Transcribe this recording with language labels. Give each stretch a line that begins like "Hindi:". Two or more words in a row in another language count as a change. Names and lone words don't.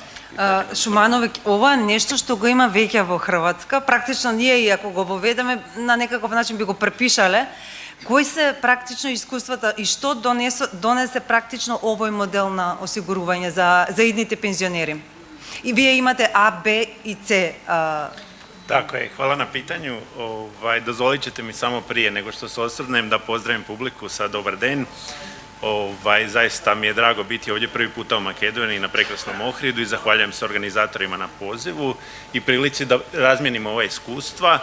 Macedonian: Шуманове, ова е нешто што го има веќе во Хрватска. Практично ние и ако го воведеме на некаков начин би го препишале. Кои се практично искуствата и што донесе практично овој модел на осигурување за идните пензионери? И вие имате А, Б и С.
Croatian: Tako je, hvala na pitanju. Dozvolit ćete mi samo prije nego što se osvrnem da pozdravim publiku sa
Macedonian: dobar den.
Croatian: Zaista mi je drago biti ovdje prvi puta u Makedoniji na prekrasnom Ohridu i zahvaljujem se organizatorima na pozivu i prilici da razmijenimo ova iskustva.